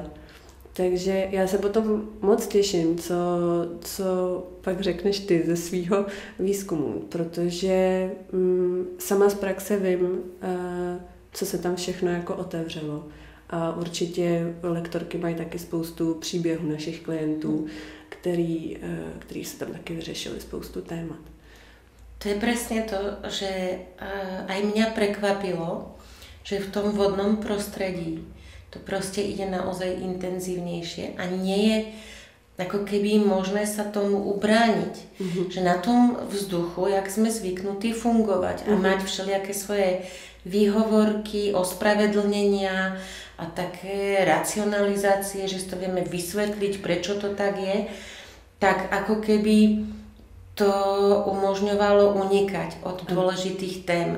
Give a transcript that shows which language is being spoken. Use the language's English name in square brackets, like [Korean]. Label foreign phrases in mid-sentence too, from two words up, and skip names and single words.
[Czech] Takže já se potom moc těším, co pak řekneš ty ze svýho výzkumu, protože sama z praxe vím, co se tam všechno jako otevřelo. A určitě lektorky mají taky spoustu příběhů našich klientů, který se tam taky vyřešili spoustu témat. [Slovak] To je presne to, že aj mňa prekvapilo, že v tom vodnom prostredí to proste ide naozaj intenzívnejšie a nie je ako keby možné sa tomu ubrániť. Že na tom vzduchu, jak sme zvyknutí fungovať a mať všelijaké svoje výhovorky, ospravedlnenia a také racionalizácie, že si to vieme vysvetliť, prečo to tak je, tak ako keby to umožňovalo unikať od dôležitých tém.